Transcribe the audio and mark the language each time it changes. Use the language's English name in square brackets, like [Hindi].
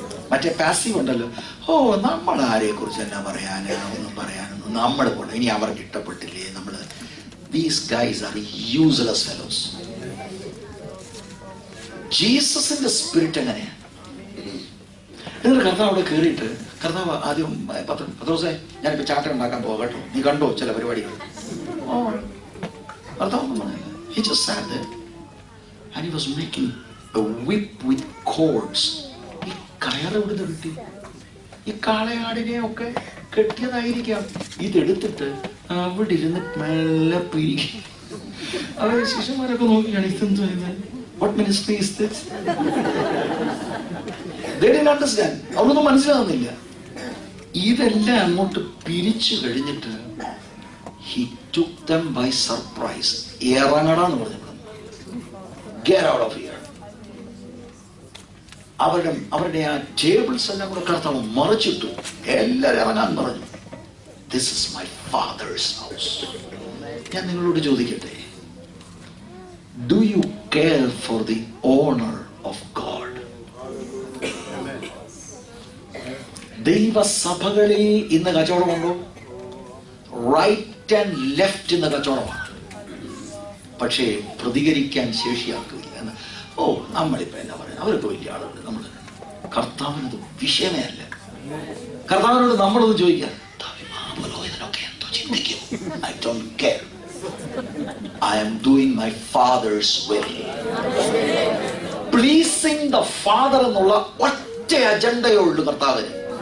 [Malayalam] മറ്റേ പാസീവ് ഉണ്ടല്ലോ, ഓ നമ്മൾ ആരെ കുറിച്ച് എന്നാ ഒന്നും പറയാനൊന്നും നമ്മൾ കൊണ്ട് ഇനി അവർക്ക് ഇഷ്ടപ്പെട്ടില്ലേ, നമ്മൾ [English] These guys are useless fellows. [Malayalam] ജീസസിന്റെ spirit എങ്ങനെയാണ്? എന്നിട്ട് കർത്താവ് അവിടെ കയറിയിട്ട്, കർത്താവ് ആദ്യം പത്രോസേ ഞാനിപ്പോ ചാട്ട ഉണ്ടാക്കാൻ പോകാം കേട്ടോ, നീ കണ്ടോ ചില പരിപാടികൾ? ഓ കർത്താവ് പറഞ്ഞില്ല. [English] He just sat there and he was making a whip with cords. [Malayalam] ഈ കയറ് ഇവിടുന്ന് കിട്ടി, ഈ കാളയാടിനെ ഒക്കെ കെട്ടിയതായിരിക്കാം. ഇതെടുത്തിട്ട് അവിടെ ഇരുന്ന് മെല്ലെ പിരിക്കും. അവരെ ശിഷ്യന്മാരൊക്കെ നോക്കിയാണ് ഇതെന്ത് ചെയ്യുന്നത്? [English] What ministry is this? They didn't understand. [Malayalam] അവരൊന്നും മനസ്സിലാവുന്നില്ല. ഇതെല്ലാം അങ്ങോട്ട് പിരിച്ചു കഴിഞ്ഞിട്ട് [English] he took them by surprise. [Malayalam] ഇറങ്ങടാന്ന് പറഞ്ഞു, [English] get out of here. [Malayalam] അവരുടെ ആ ടേബിൾസ് എല്ലാം കൂടെ കർത്താവ് മറിച്ചിട്ടു. എല്ലാവരും ഇറങ്ങാൻ പറഞ്ഞു. [English] This is my father's house. [Malayalam] ഞാൻ നിങ്ങളോട് ചോദിക്കട്ടെ, [English] do you care for the honor of God? [Malayalam] ദൈവസഭകളിൽ ഇന്ന് കച്ചവടമുണ്ടോ? [English] right and left [Malayalam] ഇന്ന് കച്ചവടമാണ്. പക്ഷേ പ്രതികരിക്കാൻ ശേഷിയാക്കില്ല. ഓ നമ്മളിപ്പോ എന്നാ പറയുന്നത്, അവരൊക്കെ വലിയ ആളുകൾ, നമ്മൾ കർത്താവിനത് വിഷയമേ അല്ല. കർത്താവിനോട് നമ്മളൊന്ന് ചോദിക്കാം, മഹാപുരോഹിതനൊക്കെ എന്തോ ചിന്തിക്കും. [English] I don't care. I am doing my father's will. Pleasing the father [Malayalam] എന്നുള്ള ഒറ്റ അജണ്ടയേ ഉള്ളൂ കർത്താവിന്.